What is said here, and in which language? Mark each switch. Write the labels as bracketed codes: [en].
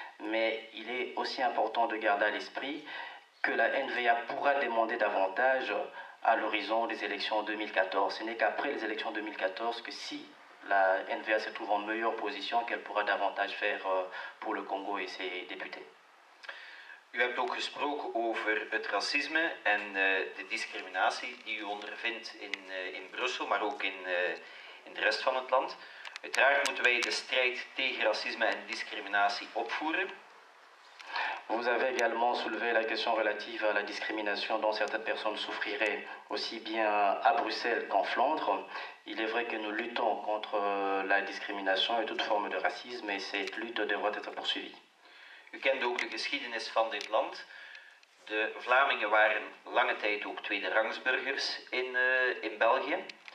[fr] Mais il est aussi important de garder à l'esprit que la NVA pourra demander davantage à l'horizon des élections 2014. Ce n'est qu'après les élections 2014 que si la NVA se trouve en meilleure position, qu'elle pourra davantage faire pour le Congo et ses députés. [nl] U hebt ook gesproken over het racisme en de discriminatie die u ondervindt in Brussel, maar ook in de rest van het land. Uiteraard moeten wij de strijd tegen racisme en discriminatie opvoeren. [fr] Vous avez également soulevé la question relative à la discrimination dont certaines personnes souffriraient aussi bien à Bruxelles qu'en Flandre. Il est vrai que nous luttons contre la discrimination et toute forme de racisme et cette lutte devra être poursuivie. [nl] U kent ook de geschiedenis van dit land. De Vlamingen waren lange tijd ook tweederangsburgers in België.